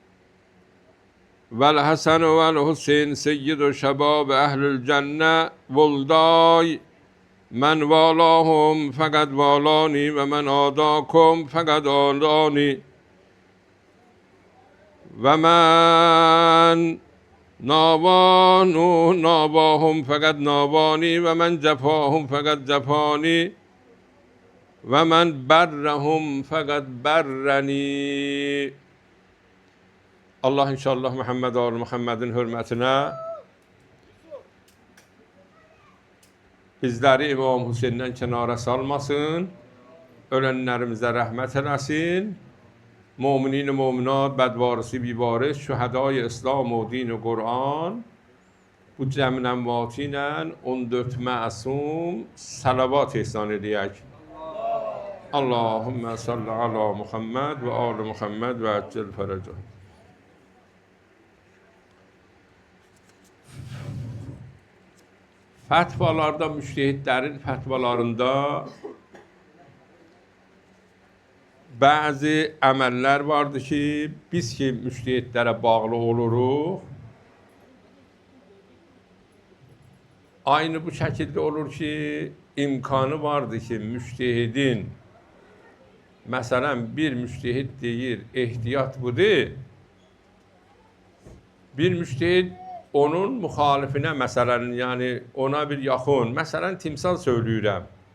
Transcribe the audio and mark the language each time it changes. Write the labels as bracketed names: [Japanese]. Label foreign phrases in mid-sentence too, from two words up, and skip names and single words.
[Arabic] والحسن والحسين سيد شباب أهل الجنة ولداي من والاهم فقد والاني ومن آداكم فقد آداني ومن ناواهم فقد ناواني ومن جفاهم فقد جفاني ومن برهم فقد برني. [Turkish] Allah inşallah Muhammed oğlu Muhammed'in hürmetine bizleri İmam Hüseyin'den kenara salmasın, ölenlerimize rahmet eylesin, müminin müminat, bedvarisi bivaris, şühedai İslam و din و Kur'an bu cəmin əmvati ilə 14 məsum salavat ihsan edək. [Arabic] اللهم صل على محمد وآل محمد وعجل فرجهم. [Azerbaijani] Fətvalarda, müştehidlərin fətvalarında bəzi əməllər vardır ki, biz ki müştehidlərə bağlı oluruq, aynı bu şəkildə olur ki, imkanı vardır ki, müştehidin, məsələn, bir müştehid deyir, ehtiyat budur, bir müştehid onun müxalifinə, məsələn, yəni ona bir yaxın, məsələn, timsal söyləyirəm.